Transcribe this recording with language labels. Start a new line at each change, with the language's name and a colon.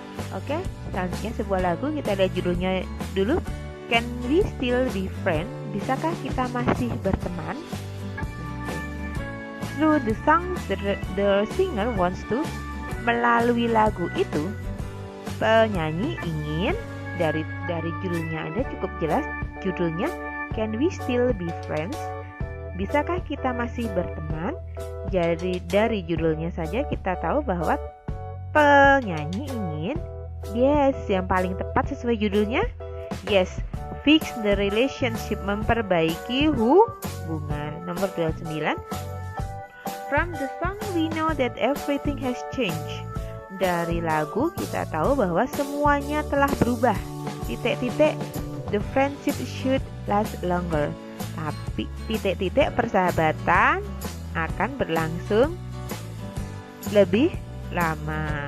Indonesian: Oke, selanjutnya sebuah lagu, kita lihat judulnya dulu.
English: Can we still be friends?
Indonesian: Bisakah kita masih berteman?
English: Through the song, the singer wants to.
Indonesian: Melalui lagu itu, penyanyi ingin, dari judulnya ada cukup jelas. Judulnya
English: Can we still be friends?
Indonesian: Bisakah kita masih berteman? Jadi dari judulnya saja kita tahu bahwa penyanyi ingin, yes, yang paling tepat sesuai judulnya, yes,
English: fix the relationship,
Indonesian: memperbaiki hubungan. Nomor 29.
English: From the song we know that everything has changed.
Indonesian: Dari lagu kita tahu bahwa semuanya telah berubah.
English: The friendship should last longer.
Indonesian: Tapi persahabatan akan berlangsung lebih lama.